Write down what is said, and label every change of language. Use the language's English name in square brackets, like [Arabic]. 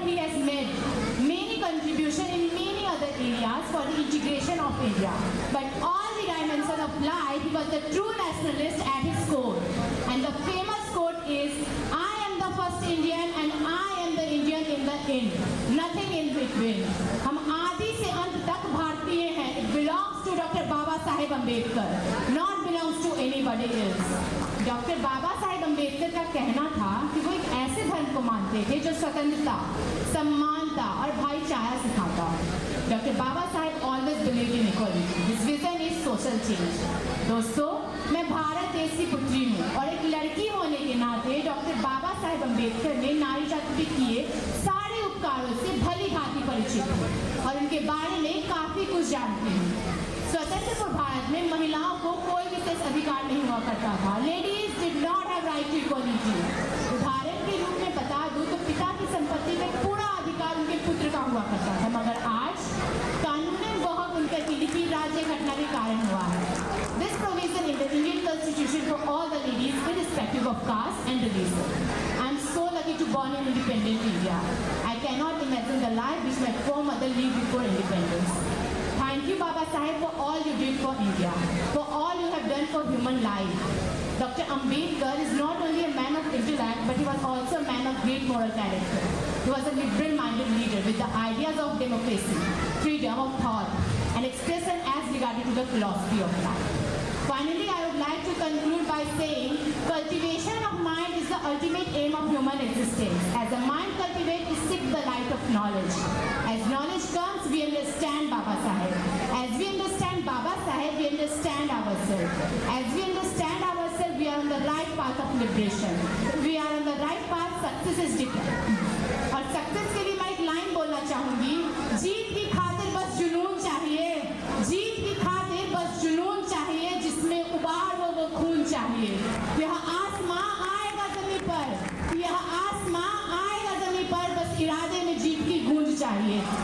[English] He has made many contributions in many other areas for the integration of India. But all the dimensions of life, he was the true nationalist at his core. And the famous quote is, I am the first Indian and I am the Indian in the end. Nothing in between. [Hindi] हम आदि से अंत तक भारतीय हैं. [English] It belongs to Dr. Baba Saheb Ambedkar, not belongs to anybody else. [Hindi] Doctor Baba Saheb Ambedkar का कहना था कि वो एक ऐसे धर्म को मानते थे जो स्वतंत्रता, सम्मानता और भाईचारा सिखाता. [English] Doctor Baba Saheb always believe in equality. His vision is social change. [Hindi] दोस्तों, मैं भारत देश की पुत्री हूँ और एक लड़की होने के नाते डॉक्टर बाबा साहेब अम्बेडकर ने नारी जाति के किए सारे उपकारों से भली भांति परिचित हूँ और उनके बारे में काफी कुछ जानती हूँ. स्वतंत्र भारत में महिलाओं को कोई विशेष अधिकार नहीं हुआ करता था. [English] Ladies did not have right to equality. [Hindi] उदाहरण के रूप में बता दूं तो पिता की संपत्ति में पूरा अधिकार उनके पुत्र का हुआ करता था, मगर आज कानूनन वह उनके लिखी राज्य घटना के कारण हुआ है. [English] This provision in the Indian constitution for all the ladies irrespective of caste and religion. I am so lucky to born in independent India. I cannot imagine the life which my foremother lived before independence. Thank you, Baba Saheb, for all you did for India, for all you have done for human life. Dr. Ambedkar is not only a man of intellect, but he was also a man of great moral character. He was a liberal-minded leader with the ideas of democracy, freedom of thought, and expression as regarded to the philosophy of life. Finally, I would like to conclude by saying, cultivation of mind is the ultimate aim of human existence. As the mind cultivates, it seeks the light of knowledge. As knowledge comes, we understand Baba Saheb. As we understand Baba Saheb, we understand ourselves. As we understand ourselves, we are on the right path of liberation. We are on the right path, success is different. [Hindi] और success के लिए मैं एक line बोलना चाहूंगी, जीत की खातिर बस जुनून चाहिए. जीत की खातिर बस जुनून चाहिए, जिसमें उबार हो वो खून चाहिए. यह आसमां आएगा जमीन पर, यह आसमां आएगा जमीन पर, बस इरादे में जीत की गूंज चाहिए.